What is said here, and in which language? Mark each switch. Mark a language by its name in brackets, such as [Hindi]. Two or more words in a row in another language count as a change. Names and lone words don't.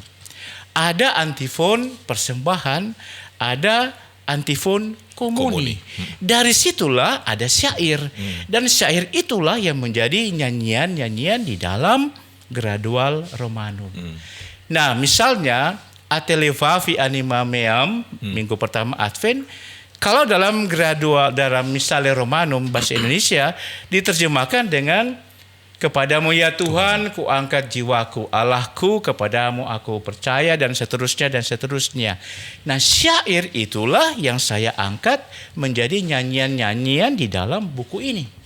[Indonesian] Ada antifon persembahan, ada antifon komuni. Dari situlah ada syair. Dan syair itulah yang menjadi nyanyian-nyanyian di dalam gradual Romanum. Nah, misalnya [Latin] Atelevavi anima meam, [Indonesian] minggu pertama Advent, kalau dalam gradual, dalam misalnya Romanum bahasa Indonesia diterjemahkan dengan kepadamu ya Tuhan, ku angkat jiwaku, Allahku, kepadamu aku percaya, dan seterusnya dan seterusnya. Nah, syair itulah yang saya angkat menjadi nyanyian-nyanyian di dalam buku ini.